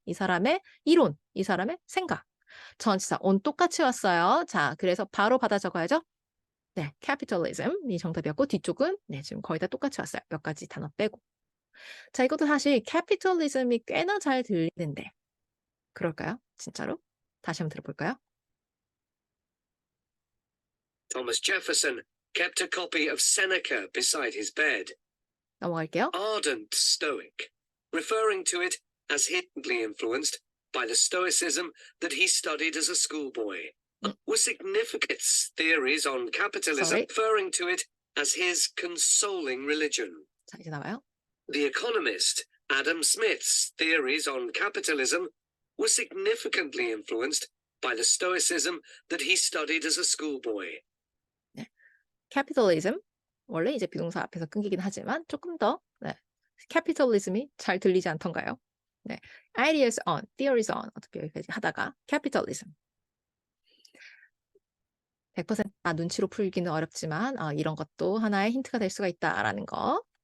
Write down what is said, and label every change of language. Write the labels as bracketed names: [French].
[Korean] 이 사람의 이론, 이 사람의 생각. 전치사 on 똑같이 왔어요. 자, 그래서 바로 받아 적어야죠. 네, capitalism이 정답이었고 뒤쪽은 네, 지금 거의 다 똑같이 왔어요. 몇 가지 단어 빼고. 자, 이것도 사실 capitalism이 꽤나 잘 들리는데 그럴까요? 진짜로? 다시 한번 들어볼까요? [English] Thomas Jefferson kept a copy of Seneca beside his bed. [Korean] 넘어갈게요. [English] Ardent Stoic, referring to it as hiddenly influenced by the Stoicism that he studied as a schoolboy. Was significant theories on capitalism, referring to it as his consoling religion. [Korean] 자, 이제 나와요. [English] The economist Adam Smith's theories on capitalism were significantly influenced by the Stoicism that he studied as a schoolboy. [Korean] 네. capitalism 원래 이제 비동사 앞에서 끊기긴 하지만 조금 더 네. capitalism이 잘 들리지 않던가요? 네. ideas on, theories on 어떻게 여기까지 하다가 capitalism 100% 눈치로 풀기는 어렵지만 이런 것도 하나의 힌트가 될 수가 있다라는 거.